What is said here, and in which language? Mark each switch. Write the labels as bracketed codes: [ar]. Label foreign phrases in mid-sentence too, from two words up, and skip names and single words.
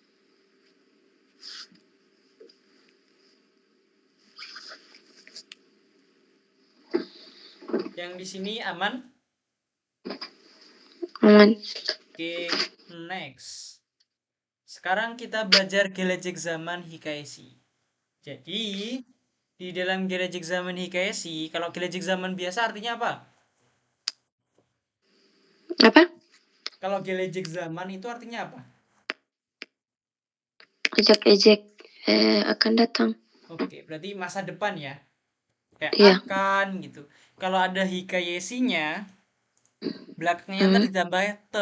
[id] Yang di sini aman? Aman. Oke, next. Sekarang kita belajar [tr] gelecek zaman Hikayesi. [id] Jadi, di dalam [tr] gelecek zaman Hikayesi, [id] kalau [tr] gelecek zaman [id] biasa artinya apa? Apa? Kalau [tr] gelecek zaman [id] itu artinya apa? Ejek-ejek akan datang. Oke, berarti masa depan ya. Kayak Iya. akan gitu. Kalau ada Hikayesinya, belakangnya ntar ditambah te.